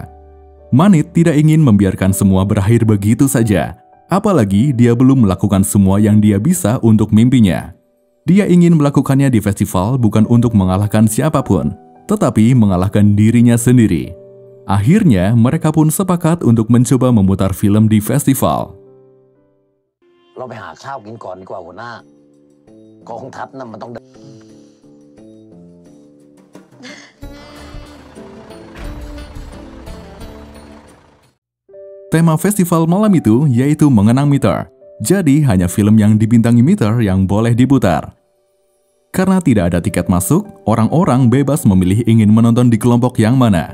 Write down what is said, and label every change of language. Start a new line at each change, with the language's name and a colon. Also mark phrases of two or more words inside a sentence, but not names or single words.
Indonesian: Manit tidak ingin membiarkan semua berakhir begitu saja, apalagi dia belum melakukan semua yang dia bisa untuk mimpinya. Dia ingin melakukannya di festival bukan untuk mengalahkan siapapun, tetapi mengalahkan dirinya sendiri. Akhirnya, mereka pun sepakat untuk mencoba memutar film di festival.
Thai: เราไปหาข้าวกินก่อนดีกว่าหัวหน้า กองทัพน่ะมันต้อง
Indonesian: Tema festival malam itu yaitu mengenang Meter. Jadi hanya film yang dibintangi Meter yang boleh diputar. Karena tidak ada tiket masuk, orang-orang bebas memilih ingin menonton di kelompok yang mana.